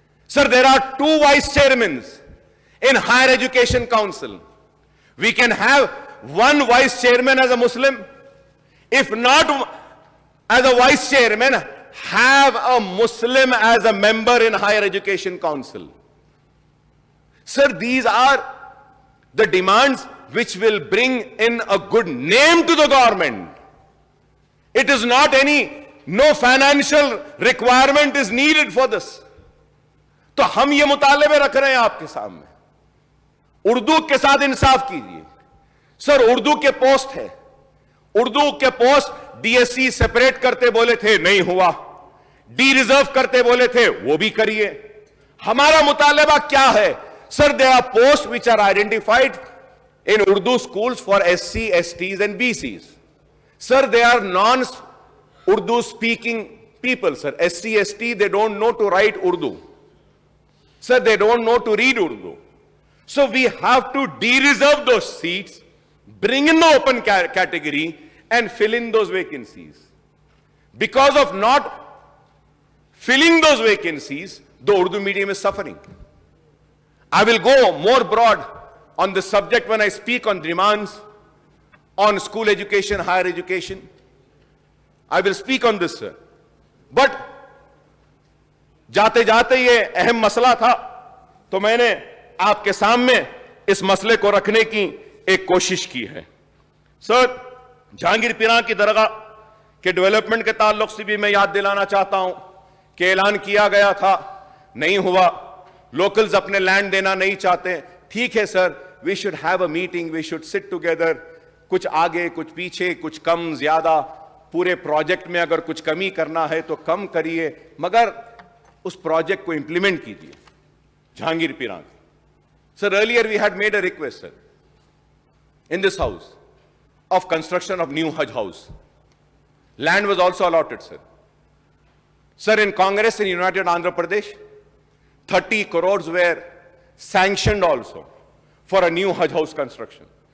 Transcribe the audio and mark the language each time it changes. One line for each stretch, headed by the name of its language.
English: Sir, there are 2 vice chairman in higher education council. We can have 1 vice chairman as a Muslim, if not as a vice chairman, have a Muslim as a member in higher education council. Sir, these are the demands which will bring in a good name to the government. It is not no financial requirement is needed for this.
Hindi: तो हम ये मुतालबे रख रहे हैं आपके सामने। उर्दू के साथ इंसाफ कीजिए। सर, उर्दू के पोस्ट है, उर्दू के पोस्ट DSC सेपरेट करते बोले थे, नहीं हुआ। डी रिजर्व करते बोले थे, वो भी करिए। हमारा मुतालबा क्या है?
English: Sir, there are post which are identified in Urdu schools for SC, STs and BCs. Sir, they are non-Urdu speaking people, sir. SC, ST, they don't know to write Urdu. Sir, they don't know to read Urdu. So we have to de-reserve those seats, bring in the open category, and fill in those vacancies. Because of not filling those vacancies, the Urdu medium is suffering. I will go more broad on this subject when I speak on demands on school education, higher education. I will speak on this, sir.
Hindi: But जाते जाते ये अहम मसला था, तो मैंने आपके सामने इस मसले को रखने की एक कोशिश की है। सर, जहांगीर पीरा की दरगाह के डेवलपमेंट के ताल्लुक से भी मैं याद दिलाना चाहता हूं कि ऐलान किया गया था, नहीं हुआ। लोकल्स अपने लैंड देना नहीं चाहते। ठीक है sir,
English: we should have a meeting, we should sit together,
Hindi: कुछ आगे कुछ पीछे कुछ कम ज्यादा, पूरे प्रोजेक्ट में अगर कुछ कमी करना है तो कम करिए, मगर उस प्रोजेक्ट को इंप्लीमेंट कीजिए. Jahangir पीरान.
English: Sir, earlier we had made a request, sir, in this house of construction of new Hajj house. Land was also allotted, sir. Sir, in Congress in United Andhra Pradesh, 30 crores were sanctioned also for a new Hajj house construction.